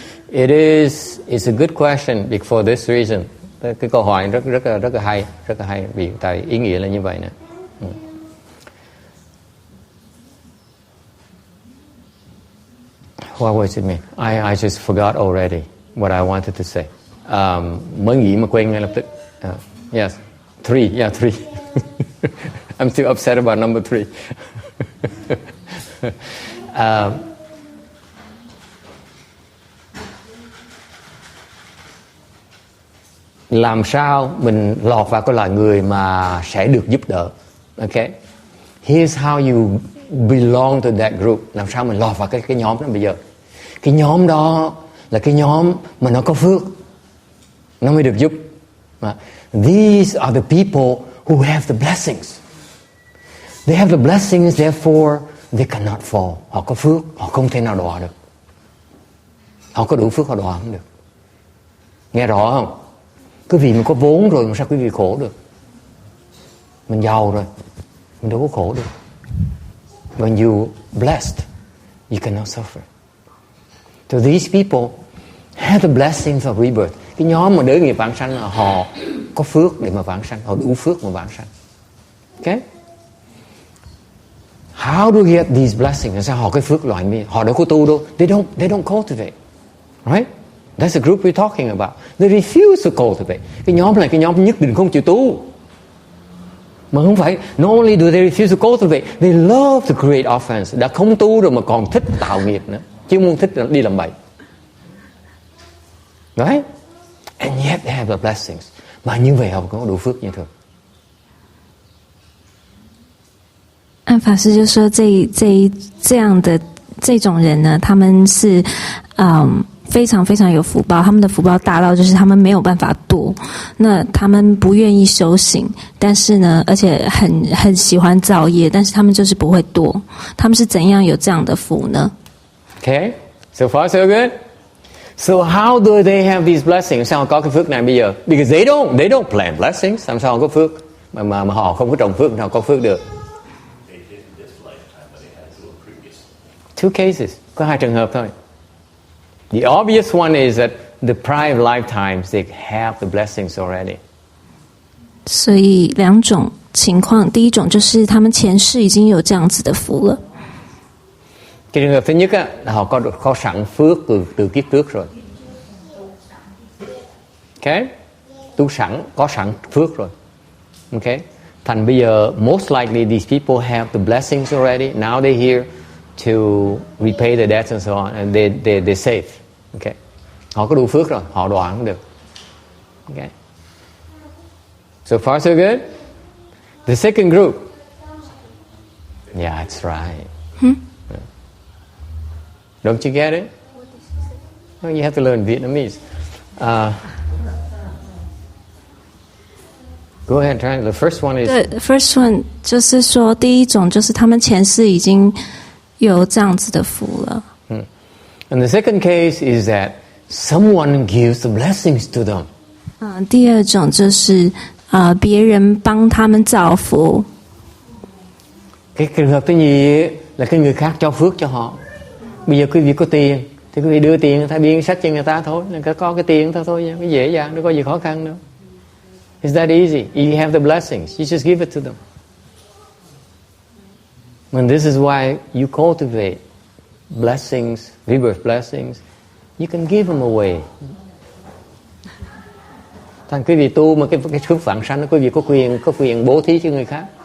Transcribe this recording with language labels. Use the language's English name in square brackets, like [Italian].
[English] It's a good question for this reason. [Vietnamese] Cái câu hỏi rất là hay vì tại ý nghĩa là như vậy nè. [English] What was it mean? I just forgot already what I wanted to say. [Vietnamese] Mới nghĩ mà quên ngay lập tức. [English] Yes, 3. Yeah, 3. I'm still upset about number 3. [Vietnamese] Làm sao mình lọt vào cái loài người mà sẽ được giúp đỡ? [English] Okay. Here's how you belong to that group. [Vietnamese] Làm sao mình lọt vào cái nhóm đó bây giờ? Cái nhóm đó là cái nhóm mà nó có phước, nó mới được giúp. [English] These are the people who have the blessings. They have the blessings, therefore they cannot fall. [Vietnamese] Họ có phước, họ không thể nào đọa được. Họ có đủ phước, họ đọa không được. Nghe rõ không? Quý vị mình có vốn rồi mà sao quý vị khổ được? Mình giàu rồi, mình đâu có khổ được. [English] When you blessed, you cannot suffer. So these people have the blessings of rebirth. [Vietnamese] Cái nhóm mà đới nghiệp vãng sanh là họ có phước để mà vãng sanh, họ đủ phước mà vãng sanh. [English] Okay? How do you get these blessings? [Vietnamese] Sao họ cái phước loại này? Họ đâu có tu đâu. [English] They don't cultivate. Right? That's the group we're talking about. They refuse to cultivate. [Vietnamese] Cái nhóm này cái nhóm nhất định không chịu tu. Mà không phải. [English] Not only do they refuse to cultivate, they love to create offense. [Vietnamese] Đã không tu rồi mà còn thích tạo nghiệp nữa. Chứ không thích đi làm bậy. [English] Right? And yet they have the blessings. [Vietnamese] Mà như vậy họ cũng có đủ phước như thường. [Chinese] 按法师就说这样的这种人呢，他们是非常非常有福报，他们的福报大到就是他们没有办法堕，那他们不愿意修行，但是呢，而且很喜欢造业，但是他们就是不会堕。他们是怎样有这样的福呢？ [English] Okay, so far so good. So how do they have these blessings? [Vietnamese] Sao có cái phước này bây giờ? [English] Because they don't plan blessings. [Vietnamese] Làm sao có phước? Mà họ không có trồng phước, sao có phước được? [English] Two cases. [Vietnamese] Có 2 trường hợp thôi. [English] The obvious one is that the prior lifetimes they have the blessings already. [Chinese] 所以2种情况，第一种就是他们前世已经有这样子的福了。 [Vietnamese] Cái trường hợp thứ nhất á, là họ có sẵn phước từ kiếp trước rồi. Okay? Tu sẵn, có sẵn phước rồi. Okay? Thành bây giờ [English] most likely these people have the blessings already. Now they're here to repay the debts and so on, and they're safe. Okay? [Vietnamese] Họ có đủ phước rồi, họ đọa không được. [English] Okay? So far so good. The second group. Yeah, that's right. Don't you get it? Well, you have to learn Vietnamese. Go ahead and try. The first one is... The first one [Chinese] 就是说，第一种就是他们前世已经有这样子的福了。 [English] And the second case is that someone gives the blessings to them. [Chinese] 第二种就是别人帮他们造福。 [Vietnamese] Cái trường hợp thứ nhì là cái người khác cho phước cho họ. Bây giờ quý vị có tiền thì quý vị đưa tiền người ta biên sách cho người ta thôi, người ta có cái tiền thôi, cái dễ dàng, đâu có gì khó khăn đâu. [English] It's that easy. You have the blessings, you just give it to them. And this is why you cultivate blessings, rebirth blessings. You can give them away. [Vietnamese] Thành quý vị tu mà cái phước vãng sanh, quý vị có quyền bố thí cho người khác.